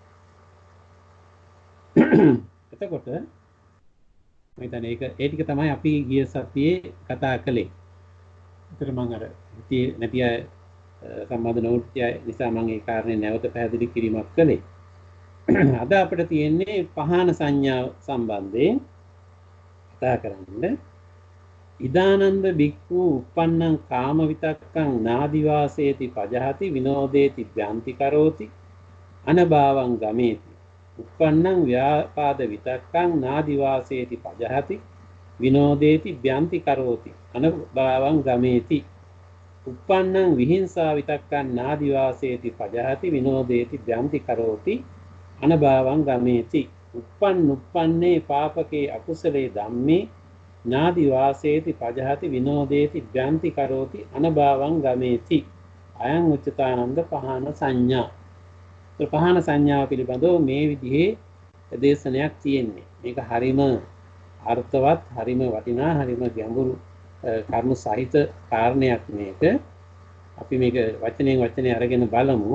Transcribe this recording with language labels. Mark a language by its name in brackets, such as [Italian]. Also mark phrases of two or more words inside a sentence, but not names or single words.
[Sinhala] එතකොට මම හිතන්නේ ඒ ටික තමයි අපි ගිය සතියේ කතා කළේ. ඒතර මම අර නැති අය සම්බන්ධ නොවුච්ච නිසා මම ඒ කාරණේ නැවත පැහැදිලි කිරීමක් කළේ. අද අපිට තියෙන්නේ පහන සංඥා සම්බන්ධයෙන් කතා කරන්න. [Pali] ඉදානන්ද බික්ඛු uppannං කාම විතක්කං නාදිවාසේති පජහති විනෝදේති භ්‍යන්ති කරෝති අනභාවං ගමේති. uppannං ව්‍යාපාද විතක්කං නාදිවාසේති පජහති විනෝදේති භ්‍යන්ති කරෝති අනභාවං ගමේති. uppannං විහිංසා විතක්කං නාදිවාසේති පජහති විනෝදේති භ්‍යන්ති කරෝති අනභාවං ගමේති. uppන්නේ පාපකේ අකුසලේ ධම්මේ නාදි වාසේති පජහති විනෝදේති භ්‍යන්ති කරෝති අනභාවං ගමේති. අයං උච්චතානන්ද පහන සංඥා. [Sinhala] පහන සංඥාව පිළිබඳව මේ විදිහේ දේශනයක් තියෙන්නේ. මේක හරිම අර්ථවත්, හරිම වටිනා, හරිම ගැඹුරු කරුණු සහිත කාරණයක් මේක. අපි මේක වචනෙන් වචනේ අරගෙන බලමු.